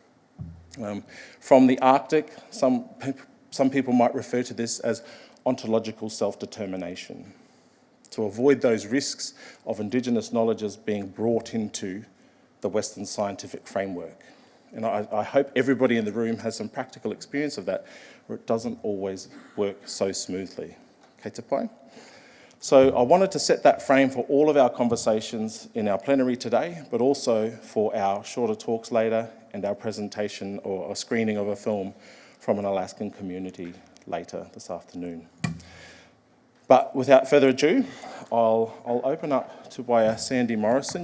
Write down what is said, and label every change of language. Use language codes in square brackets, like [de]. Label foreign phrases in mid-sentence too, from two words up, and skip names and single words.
[en] From the Arctic, some people might refer to this as ontological self-determination, to avoid those risks of Indigenous knowledges being brought into the Western scientific framework. And I hope everybody in the room has some practical experience of that, where it doesn't always work so smoothly. [mi] Kei te pai. [en] So I wanted to set that frame for all of our conversations in our plenary today, but also for our shorter talks later and our presentation or a screening of a film from an Alaskan community later this afternoon. But without further ado, I'll open up to Sandy Morrison.